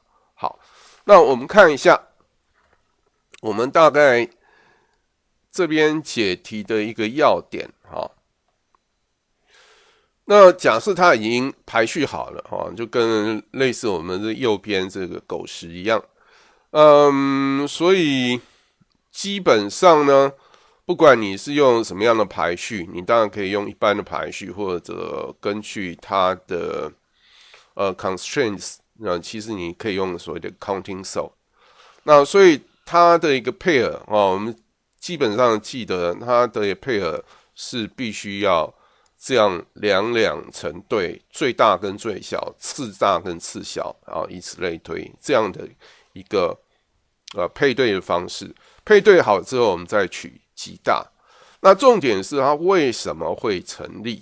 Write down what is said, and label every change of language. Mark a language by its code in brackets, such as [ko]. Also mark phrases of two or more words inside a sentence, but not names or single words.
[zh] 好，那我們看一下，我們大概這邊解題的一個要點那假設它已經排序好了就跟類似我們的右邊這個狗食一樣所以基本上呢，不管你是用什麼樣的排序，你當然可以用一般的排序，或者根據它的constraints， 其實你可以用所謂的 [en] counting sort。 [zh] 那所以它的一個 pair 我們基本上記得它的 pair 是必須要這樣兩成對，最大跟最小，次大跟次小以此類推，這樣的一個配對的方式。配對好之後，我們再取極大。那重點是它為什麼會成立？